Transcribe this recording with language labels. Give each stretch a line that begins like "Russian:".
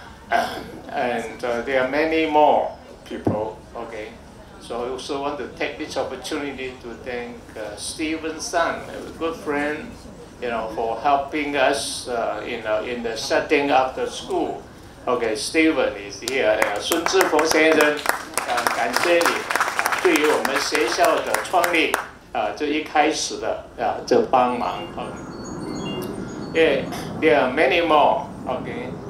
English: And there are many more people, okay. So I also want to take this opportunity to thank Stephen Sun, a good friend, for helping us, in the setting up the school. Okay, Stephen is here.
Chinese: 孙志峰先生，感谢你对于我们学校的创立。这一开始的这帮忙
English: Yeah, there are many more, okay.